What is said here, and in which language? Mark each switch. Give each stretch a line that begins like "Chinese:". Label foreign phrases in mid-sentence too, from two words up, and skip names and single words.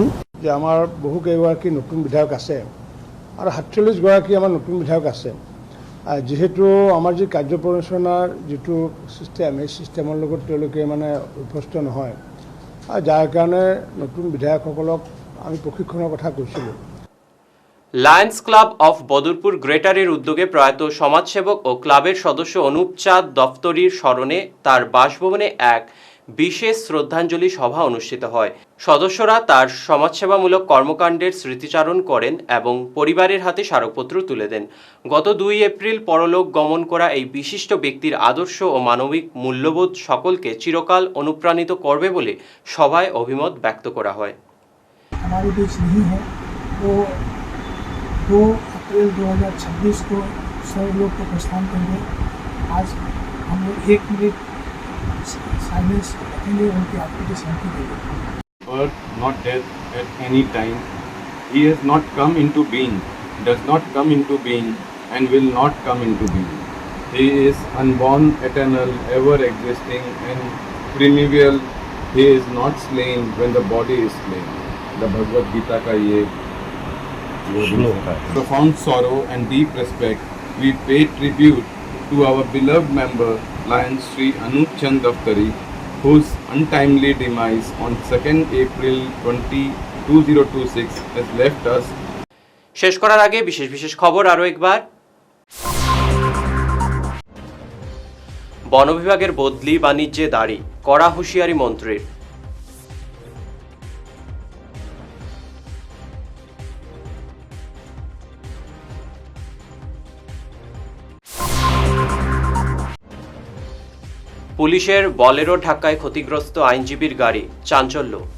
Assamese: যে আমাৰ বহু কেইগৰাকী নতুন বিধায়ক আছে আৰু 47 গৰাকী আমাৰ নতুন বিধায়ক আছে। যেহেতু আমাৰ যি কাৰ্য পৰিচালনাৰ যিটো ছিষ্টেম, এই ছিষ্টেমৰ লগত তেওঁলোকে মানে অভ্যস্ত নহয়, যাৰ কাৰণে নতুন বিধায়কসকলক আমি প্ৰশিক্ষণৰ কথা কৈছিলোঁ।
Bangla: লায়ন্স ক্লাব অফ বদরপুর গ্রেটারের উদ্যোগে প্রয়াত সমাজসেবক ও ক্লাবের সদস্য অনুপ চাঁদ দফতরির স্মরণে তার বাসভবনে এক বিশেষ শ্রদ্ধাঞ্জলি সভা অনুষ্ঠিত হয়। সদস্যরা তার সমাজসেবামূলক কর্মকাণ্ডের স্মৃতিচারণ করেন এবং পরিবারের হাতে স্মারকপত্র তুলে দেন। গত 2 এপ্রিল পরলোক গমন করা এই বিশিষ্ট ব্যক্তির আদর্শ ও মানবিক মূল্যবোধ সকলকে চিরকাল অনুপ্রাণিত করবে বলে সভায় অভিমত ব্যক্ত করা হয়।
Hindi: हमारे बीच नहीं है, वो 2 अप्रैल 2026 को सर्वलोक को प्रस्थान करेंगे। आज हम लोग 1
English: minute silence
Hindi: रखेंगे, उनकी आत्मा की शांति देंगे।
English: Birth, not death at any time. He has not come into being, does not come into being, and will not come into being. He is unborn, eternal, ever existing, and primeval. He is not slain when the body is slain. The Bhagavad Gita
Hindi: ka ye
English: profound sorrow and deep respect, we pay tribute to our beloved member, Lion Sri Anup Chand Daftari, whose untimely demise on 2nd April 2026 has left us.
Bangla: শেষ করার আগে বিশেষ বিশেষ খবর আরও একবার। বন বিভাগের বদলি বাণিজ্যে দাঁড়ি, কড়া হুঁশিয়ারি মন্ত্রীর। পুলিশের বলেরো ধাক্কায় ক্ষতিগ্রস্ত আইনজীবীর গাড়ি, চাঞ্চল্য।